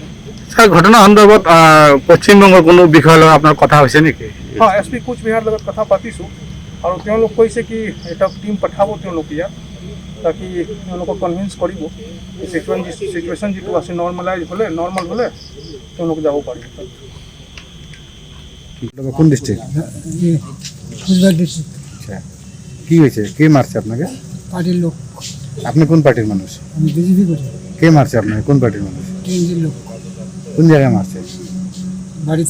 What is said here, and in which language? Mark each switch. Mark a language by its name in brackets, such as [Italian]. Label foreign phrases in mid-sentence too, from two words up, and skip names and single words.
[Assamese] স্যার, ঘটনা সন্দর্ভত পশ্চিমবঙ্গৰ কোনো বিষয় লৈ আপোনাৰ কথা হৈছে নেকি? হয়, SP কোচবিহাৰ লগত কথা পাতিছোঁ আৰু তেওঁলোক কৈছে কি এটা টিম পঠাব তেওঁলোক ইয়াত, তাকি তেওঁলোকক কনভিন্স কৰিব চিটুৱেশ্যন যিটো আছে নৰ্মেল হ'লে তেওঁলোক যাব পাৰিব। কোন ডিস্ট্রিক্ট? কোচবিহার ডিস্ট্রিক্ট। [Bangla] আচ্ছা, কি হয়েছে? কে মারছে আপনাকে? পার্টির লোক। আপনি কোন পার্টির মানুষ? আমি বিজেপি করি। কে মারছে আপনাকে? কোন পার্টির মানুষ? টিএমসির লোক। কোন জায়গায় মারছে? বাড়িতে।